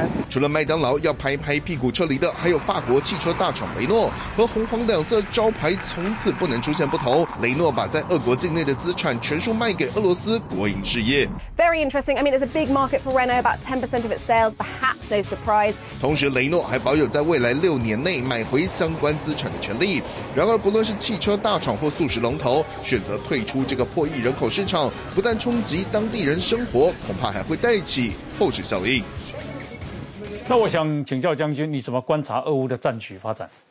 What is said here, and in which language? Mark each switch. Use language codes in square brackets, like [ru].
[zh] 除了麦当劳要拍拍屁股撤离的，还有法国汽车大厂雷诺，和红黄两色招牌从此不能出现不同。雷诺把在俄国境内的资产全数卖给俄罗斯国营事业。 [en] Very interesting. I mean, it's a big market for Renault, about 10% of its sales. Perhaps no surprise. [zh] 同时，雷诺还保有在未来六年内买回相关资产的权利。然而，不论是汽车大厂或速食龙头，选择退出这个破亿人口市场，不但冲击当地人生活，恐怕还会带起后续效应。那我想请教将军，你怎么观察俄乌的战局发展？